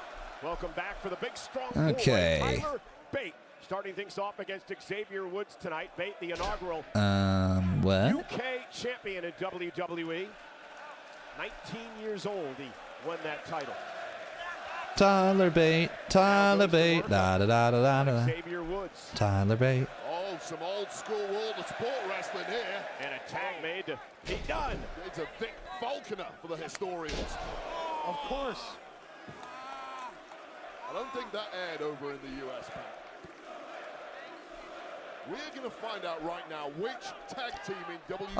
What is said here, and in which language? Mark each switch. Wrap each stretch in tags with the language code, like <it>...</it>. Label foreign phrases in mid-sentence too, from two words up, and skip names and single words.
<en>Welcome back for the big strong Okay. boy, Tyler Bate. Starting things off against Xavier Woods tonight. Bate, the inaugural What? UK champion in WWE. 19 years old, he won that title. Tyler Bate, Tyler Bate, da da da da da da. Xavier Woods. Tyler Bate. Oh, some old school world of sport wrestling here. And a tag made to Pete Dunne. It's a Vic Falconer for the historians. Of course. I don't think that aired over in the US, Pat. We're going to find out right now which tag team in WWE.</en>